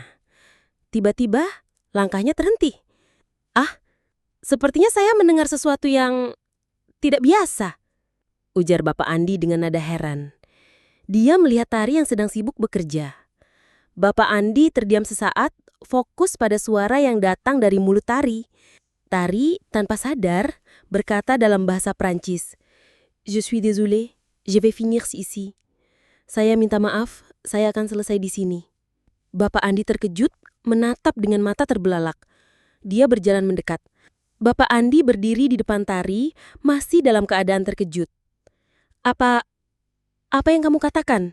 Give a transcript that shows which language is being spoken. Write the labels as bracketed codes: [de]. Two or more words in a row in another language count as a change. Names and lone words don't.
[id] Tiba-tiba, langkahnya terhenti. "Ah, sepertinya saya mendengar sesuatu yang tidak biasa," ujar Bapak Andi dengan nada heran. Dia melihat Tari yang sedang sibuk bekerja. Bapak Andi terdiam sesaat, fokus pada suara yang datang dari mulut Tari. Tari, tanpa sadar, berkata dalam bahasa Prancis, [fr] "Je suis désolé, je vais finir ici." [id] "Saya minta maaf, saya akan selesai di sini." Bapak Andi terkejut, menatap dengan mata terbelalak. Dia berjalan mendekat. Bapak Andi berdiri di depan Tari, masih dalam keadaan terkejut. Apa yang kamu katakan?"